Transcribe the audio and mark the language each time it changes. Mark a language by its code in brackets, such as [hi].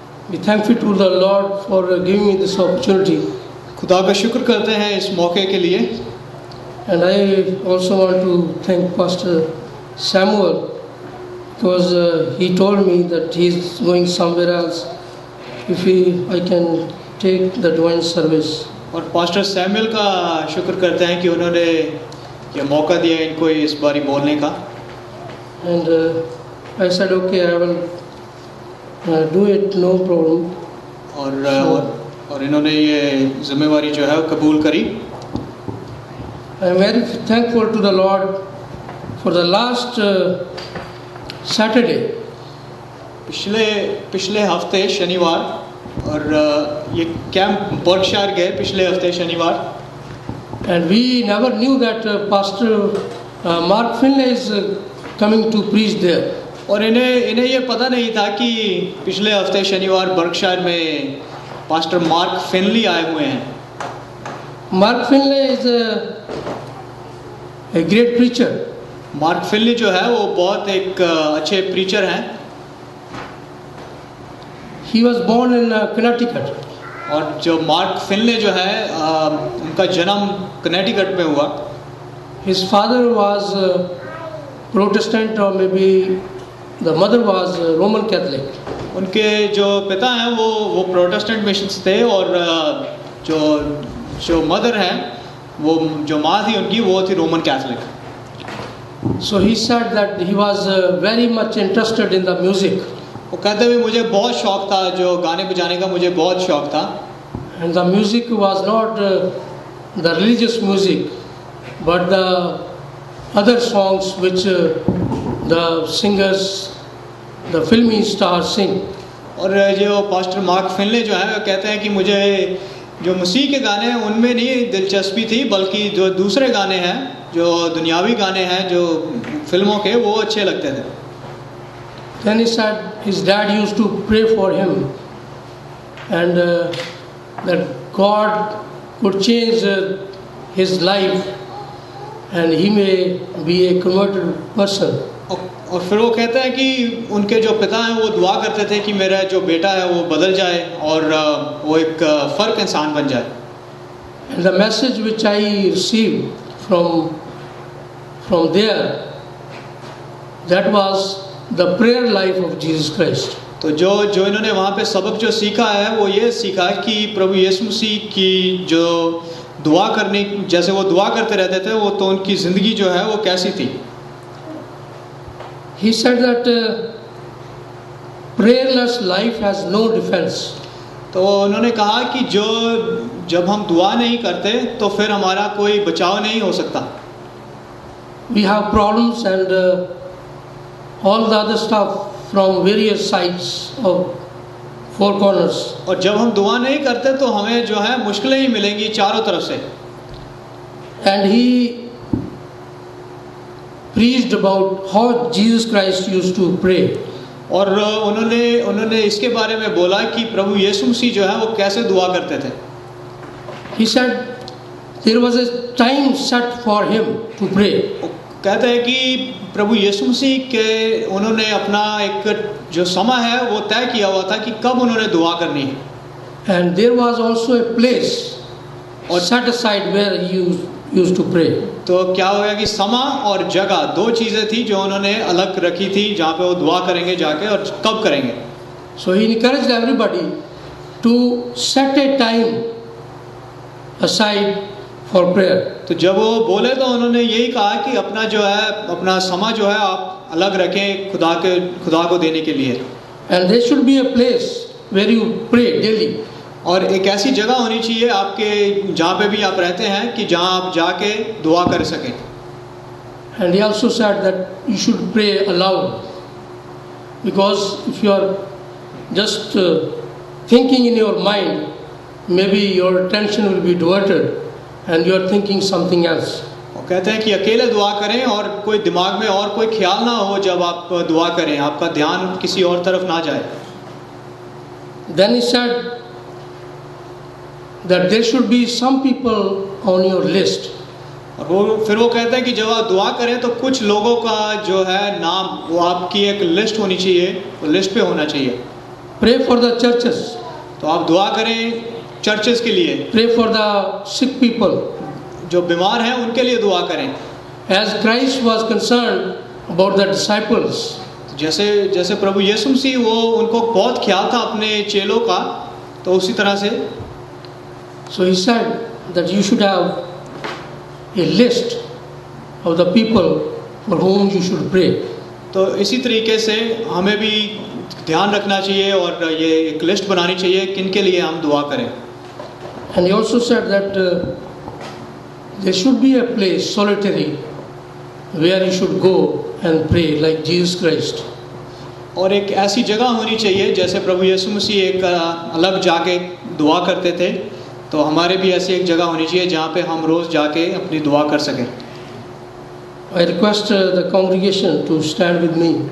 [en] We thankful to the Lord for giving me this opportunity. [hi] खुदा का शुक्र करते हैं इस मौके के लिए। [en] And I also want to thank Pastor Samuel because he told me that he is going somewhere else. I can take the divine service. [hi] और पास्टर सैमुअल का शुक्र करते हैं कि उन्होंने ये मौका दिया इनको इस बारी बोलने का। [en] And I said okay, I will do it, no problem. [hi] और इन्होंने ये जिम्मेवारी जो है वो कबूल करी। [en] I am very thankful to the Lord for the last Saturday. [hi] पिछले हफ्ते शनिवार और ये कैंप बर्कशायर गए पिछले हफ्ते शनिवार। [en] And we never knew that Pastor Mark Finlay is coming to preach there. [hi] और इन्हें ये पता नहीं था कि पिछले हफ्ते शनिवार बर्कशायर में पास्टर मार्क फिनली आए हुए हैं। [en] Mark Finlay is a great preacher. [hi] Mark फिनली जो है वो बहुत एक अच्छे प्रीचर हैं। [en] He was born in Connecticut. [hi] और जो मार्क फिनले जो है उनका जन्म कनेटिकट में हुआ। [en] His father was Protestant or maybe the mother was Roman Catholic. [hi] उनके जो पिता हैं वो प्रोटेस्टेंट मिशंस थे और जो मदर हैं वो जो माँ थी उनकी वो थी Roman Catholic. [en] So he said that he was very much interested in the music. [hi] वो कहते हुए मुझे बहुत शौक था, जो गाने बजाने का मुझे बहुत शौक था। [en] And the music was not the religious music, but the other songs which the singers, the filmy stars sing. [hi] और जो पास्टर मार्क फिनले जो है वो कहते हैं कि मुझे जो मसीह के गाने हैं उनमें नहीं दिलचस्पी थी, बल्कि जो दूसरे गाने हैं, जो दुनियावी गाने हैं, जो फिल्मों के, वो अच्छे लगते थे। [en] Then he said his dad used to pray for him and that God could change his life and he may be a converted person. [hi] और फिर वो कहते हैं कि उनके जो पिता हैं वो दुआ करते थे कि मेरा जो बेटा है वो बदल जाए और वो एक फ़र्क इंसान बन जाए। [en] And the message which I received from there, that was the prayer life of Jesus Christ. [hi] तो जो इन्होंने वहाँ पे सबक जो सीखा है वो ये सीखा कि प्रभु यीशु मसीह की जो दुआ करने, जैसे वो दुआ करते रहते थे, वो तो उनकी ज़िंदगी जो है वो कैसी थी। [en] He said that prayerless life has no defense. [hi] तो उन्होंने कहा कि जब हम दुआ नहीं करते तो फिर हमारा कोई बचाव नहीं हो सकता। [en] We have problems and all the other stuff from various sides of four corners. [hi] और जब हम दुआ नहीं करते तो हमें जो है मुश्किलें ही मिलेंगी चारों तरफ से। [en] And he preached about how Jesus Christ used to pray. [hi] और उन्होंने इसके बारे में बोला कि प्रभु यीशु मसीह जो है वो कैसे दुआ करते थे। [en] He said there was a time set for him to pray. [hi] कहते हैं कि प्रभु यीशु मसीह के उन्होंने अपना एक जो समय है वो तय किया हुआ था कि कब उन्होंने दुआ करनी है। [en] And there was also a place or set aside where he used to pray. [hi] तो क्या होगा कि समय और जगह दो चीज़ें थी जो उन्होंने अलग रखी थी जहाँ पे वो दुआ करेंगे जाके और कब करेंगे। [en] So he encouraged everybody to set a time aside for prayer. [hi] तो जब वो बोले तो उन्होंने यही कहा कि अपना समय जो है आप अलग रखें खुदा को देने के लिए। [en] And there should be a place where you pray daily. [hi] और एक ऐसी जगह होनी चाहिए आपके जहाँ पे भी आप रहते हैं कि जहाँ आप जाके दुआ कर सकें। [en] And he also said that you should pray aloud, because if you are just thinking in your mind, maybe your attention will be diverted and you are thinking something else. [hi] वो कहते हैं कि अकेले दुआ करें और कोई दिमाग में और कोई ख्याल ना हो जब आप दुआ करें, आपका ध्यान किसी और तरफ ना जाए। [en] Then he said that there should be some people on your list. [hi] और फिर वो कहते हैं कि जब आप दुआ करें तो कुछ लोगों का जो है नाम वो आपकी एक लिस्ट होनी चाहिए, वो लिस्ट पे होना चाहिए। [en] Pray for the churches. [hi] तो आप दुआ करें चर्चेस के लिए, [en] Pray for the sick people. [hi] जो बीमार हैं उनके लिए दुआ करें। [en] As Christ was concerned about the disciples, [hi] जैसे प्रभु यीशु मसीह वो उनको बहुत ख्याल था अपने चेलों का, तो उसी तरह से [en] so he said that you should have a list of the people for whom you should pray. [hi] तो इसी तरीके से हमें भी ध्यान रखना चाहिए और ये एक लिस्ट बनानी चाहिए किन के लिए हम दुआ करें। [en] And he also said that there should be a place solitary where you should go and pray like Jesus Christ. [hi] और एक ऐसी जगह होनी चाहिए जैसे प्रभु यीशु मसीह एक अलग जाके दुआ करते थे, तो हमारे भी ऐसी एक जगह होनी चाहिए जहाँ पे हम रोज़ जाके अपनी दुआ कर सकें। [en] I request the congregation to stand with me.